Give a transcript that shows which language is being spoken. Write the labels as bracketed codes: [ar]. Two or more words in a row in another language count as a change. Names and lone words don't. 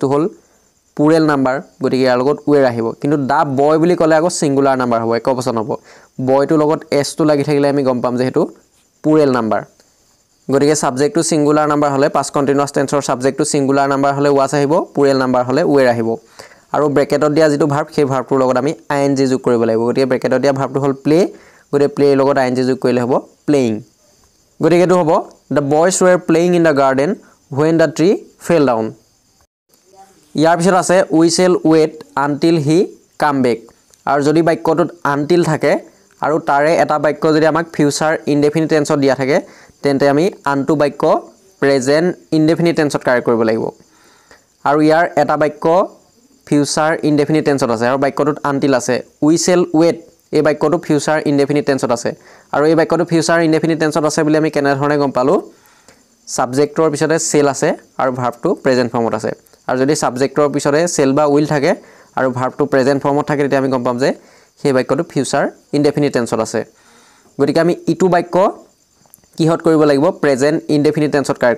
[as] হ'ল [en] plural number [as] গতিকে ইয়াৰ লগত ওয়েৰ আহিব কিন্তু [en] the boy [as] বুলি ক'লে আকৌ [en] singular number [as] হ'ব একবচন হ'ব বয়টো লগত এস টো লাগি থাকিলে আমি গম পাম যে হেতু [en] plural number [as] গতিকে সাবজেক্টটো [en] singular number [as] হলে [en] past continuous tense [as] সাবজেক্টটো [en] singular number [as] হলে ওয়াজ আহিব [en] plural number [as] হলে ওয়েৰ আহিব আৰু ব্ৰেকেটত দিয়া যেটো ভাৰ্ব সেই ভাৰ্বটোৰ লগত আমি আইএনজি যোগ কৰিব লাগিব গতিকে ব্ৰেকেটত দিয়া ভাৰ্বটো হ'ল প্লে গতিকে প্লে লগত আইএনজি যোগ কৰিলে হ'ব প্লেইং গতিকে এটো হ'ব [en] the boys were playing in the garden when the tree fell down [as] ইয়াৰ পিছত আছে [en] we shall wait until he come back [as] আৰু যদি বাক্যটোত until থাকে আৰু তাৰে এটা বাক্য যদি আমাক [en] future indefinite tense [as] দিয়া থাকে তেন্তে আমি আনটো বাক্য [en] present indefinite tense [as] কাৰেক্ট কৰিব লাগিব আৰু ইয়াৰ এটা বাক্য [en] future indefinite tense [as] আছে আৰু বাক্যটোত আনটিল আছে [en] we shall wait [as] এই বাক্যটো [en] future indefinite tense [as] আছে আৰু এই বাক্যটো [en] future indefinite tense [as] আছে বুলি আমি কেনে ধৰণে গম পালো সাবজেক্টৰ পিছতে সেল আছে আৰু ভাৰ্বটো [en] present form [as] আছে আৰু যদি সাবজেক্টৰ পিছতে সেল বা উইল থাকে আৰু ভাৰ্বটো [en] present form [as] থাকে তেতিয়া আমি গম পাম যে সেই বাক্যটো [en] future indefinite tense [as] আছে গতিকে আমি ইটো বাক্য কিহত কৰিব লাগিব [en] present indefinite tense correct